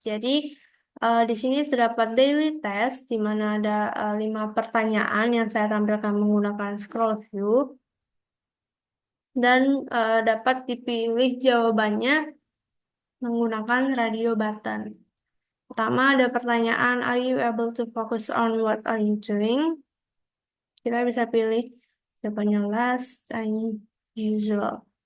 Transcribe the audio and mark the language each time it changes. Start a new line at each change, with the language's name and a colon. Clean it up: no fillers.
Indonesian: Jadi di sini terdapat daily test, di mana ada 5 pertanyaan yang saya tampilkan menggunakan scroll view, dan dapat dipilih jawabannya menggunakan radio button. Pertama ada pertanyaan,
English: are you able to focus on what are you doing?
Indonesian: Kita bisa pilih jawabannya
English: last and usual.